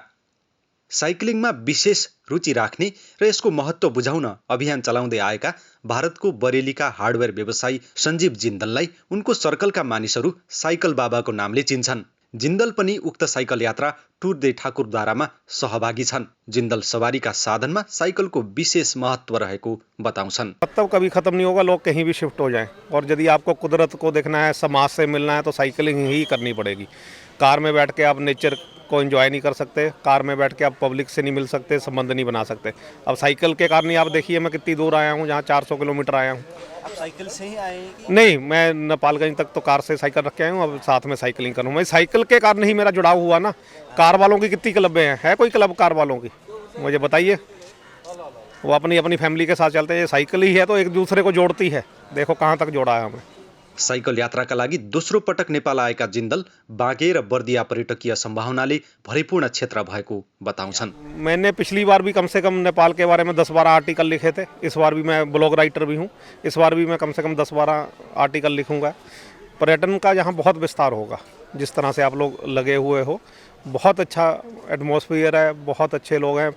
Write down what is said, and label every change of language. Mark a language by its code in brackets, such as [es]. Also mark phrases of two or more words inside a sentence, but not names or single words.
[ne] साइक्लिङमा विशेष रुचि राख्ने र यसको महत्त्व बुझाउन अभियान चलाउँदै आएका भारतको बरेलीका हार्डवेयर व्यवसायी सञ्जीव जिन्दललाई उनको सर्कलका मानिसहरू साइकल बाबाको नामले चिन्छन्। जिन्दल पनि उक्त साइकल यात्रा टुर दे ठाकुरद्वारामा सहभागी छन्। जिन्दल सवारीका साधनमा साइकलको विशेष महत्व रहेको बताउँछन्। [hi] मतलब कभी खत्म नहीं होगा, लोग कहीं भी शिफ्ट हो जाएं और यदि आपको कुदरत को देखना है, समाज से मिलना है तो साइकिलिंग ही करनी पड़ेगी। कार में बैठ के आप नेचर को एंजॉय नहीं कर सकते, कार में बैठ के आप पब्लिक से नहीं मिल सकते, संबंध नहीं बना सकते। अब साइकिल के कारण ही आप देखिए मैं कितनी दूर आया हूँ, जहाँ 400 किलोमीटर आया हूँ। आप साइकिल से ही आए हैं कि? नहीं, मैं नेपालगंज तक तो कार से साइकिल रख के आया हूँ, अब साथ में साइकिलिंग करूँ। मैं साइकिल के कारण ही मेरा जुड़ाव हुआ ना। कार वालों की कितनी क्लबें हैं, है कोई क्लब कार वालों की? मुझे बताइए। वो अपनी अपनी फैमिली के साथ चलते हैं। साइकिल ही है तो एक दूसरे को जोड़ती है। देखो कहाँ तक जोड़ा है हमें। [ne] साइकल यात्राका लागि दोस्रो पटक नेपाल आएका जिन्दल बाँके र बर्दिया पर्यटकीय सम्भावनाले भरिपूर्ण क्षेत्र भएको बताउँछन्। [hi] मैंने पिछली बार भी कम से कम नेपाल के बारे में 10-12 आर्टिकल लिखे थे। इस बार भी मैं ब्लॉग राइटर भी हूँ। इस बार भी मैं कम से कम 10-12 आर्टिकल लिखूँगा। पर्यटन का यहाँ बहुत विस्तार होगा। जिस तरह से आप लोग लगे हुए हो, बहुत अच्छा एटमॉस्फेयर है, बहुत अच्छे लोग हैं।